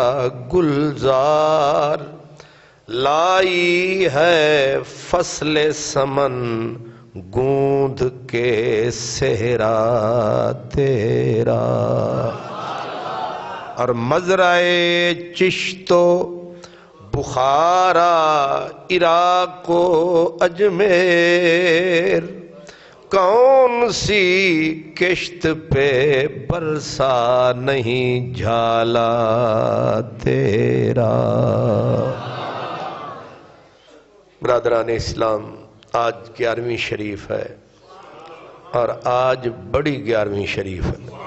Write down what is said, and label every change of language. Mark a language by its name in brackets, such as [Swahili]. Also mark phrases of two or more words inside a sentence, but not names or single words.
[Urdu] گلزار لائی ہے فصل سمن گوندھ کے صحرا تیرا اور مزرعے چشت و بخارا عراق و اجمیر کون سی کشت پہ برسا نہیں جھالا تیرا برادران اسلام آج 11ویں شریف ہے اور آج بڑی 11ویں شریف ہے